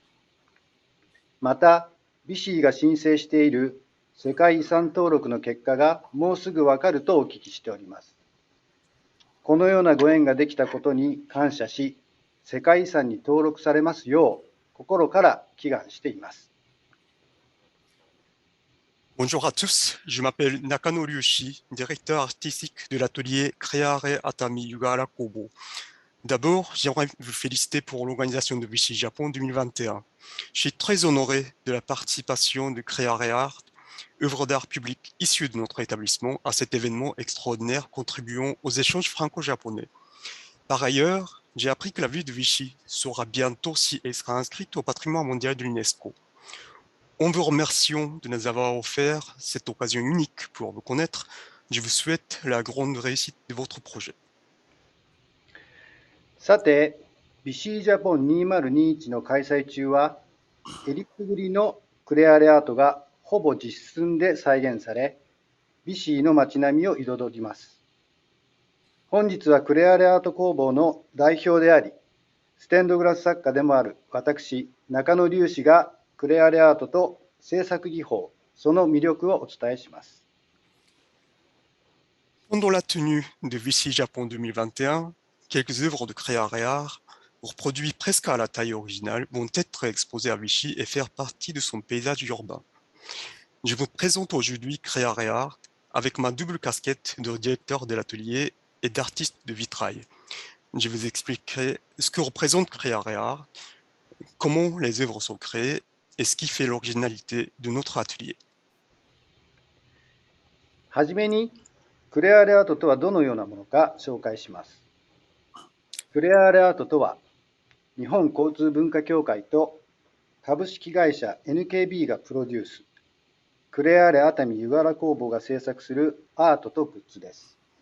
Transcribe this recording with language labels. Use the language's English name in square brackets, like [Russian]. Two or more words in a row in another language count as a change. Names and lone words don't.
[Japanese] また、ビシーが申請している世界遺産登録の結果がもうすぐわかるとお聞きしております。このようなご縁ができたことに感謝し、世界遺産に登録されますよう心から祈願しています。 [French] Bonjour à tous, je m'appelle Nakano Ryushi, directeur artistique de l'atelier Creare Atami Yugara Kobo. D'abord, j'aimerais vous féliciter pour l'organisation de Vichy Japon 2021. Je suis très honoré de la participation de Creare Art, œuvre d'art publique issue de notre établissement, à cet événement extraordinaire contribuant aux échanges franco-japonais. Par ailleurs, j'ai appris que la ville de Vichy sera bientôt et sera inscrite au patrimoine mondial de l'UNESCO. En vous remerciant de nous avoir offert cette occasion unique pour vous connaître, je vous souhaite la grande réussite de votre projet. [Japanese] さて、ビシージャポン2021の開催中は、えりすぐりのクレアレアートがほぼ実寸で再現され、ビシーの街並みを彩ります。本日はクレアレアート工房の代表であり、ステンドグラス作家でもある私、中野隆史がクレアレアートと制作技法、その魅力をお伝えします。 [French] Pendant la tenue de Vichy Japon 2021, quelques œuvres de Creare Art, reproduites presque à la taille originale, vont être exposées à Vichy et faire partie de son paysage urbain. Je vous présente aujourd'hui Creare Art avec ma double casquette de directeur de l'atelier et d'artiste de vitrail. Je vous expliquerai ce que représente Creare Art, comment les œuvres sont créées et ce qui fait l'originalité de notre atelier. [Japanese] はじめに、クレアレアートとはどのようなものか紹介します。クレアレアートとは、日本交通文化協会と株式会社 NKB がプロデュース、クレアレ熱海湯柄工房が制作するアートとグッズです。